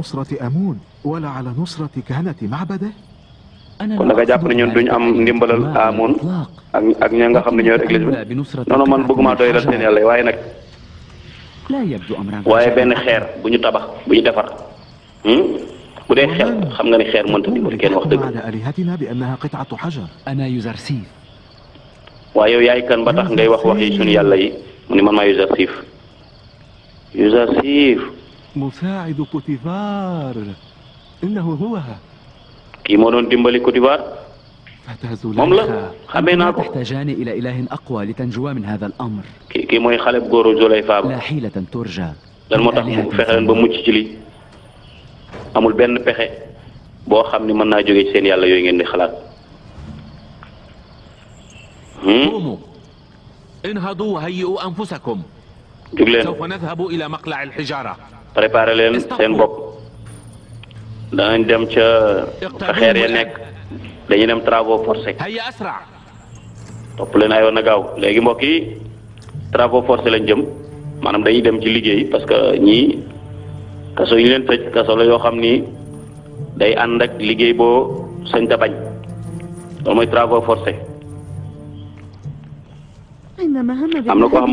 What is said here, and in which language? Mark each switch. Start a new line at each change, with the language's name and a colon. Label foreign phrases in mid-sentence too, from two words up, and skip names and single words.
Wolof: kon da nga jàpp ne ñun duñ am ndimbalal amoon ak ña nga xam ne ñooy église bi non non man bëgguma doy dal seen yàlla yi waaye nag waaye benn xeer bu ñu tabax bu ñu defar bu dee xel xam nga ni xeer mënta dimbali kenn wax dëgg waaye yow yaay kan ba tax ngay wax wax yi suñu yàlla yi mu ni man maa Youssouf
Arabic: مساعد بوتيفار إنه هو
Wolof: kii moo doon dimbali Côte d'Ivoire moom la xamee naa ko kii mooy xale bu góoru Zuleyfa ba lan moo tax mu fexe leen ba mucc ci lii amul benn pexe boo xam ni mën naa jóge ci seen yàlla yooyu ngeen di xalaat.
Arabic: انهضوا وهيئوا أنفسكم
Wolof: jóg leen
Arabic: سوف نذهب إلى مقلع الحجارة
Wolof: préparé leen seen bopp danañ dem ca fa xeer ya nekk dañuy dem
French: travaux forcés
Arabic: هيا أسرع
Wolof: topp leen ayoon na gaaw léegi mbokk yi
French: travaux forcés
Wolof: lañ jëm maanaam dañuy dem ci liggéey
French: parce que
Wolof: ñii kaso yi leen tëj kaso la yoo xam ni day ànd ak liggéey boo sañ ta bañ loolu mooy
French: travaux forcés
Wolof: am na koo xam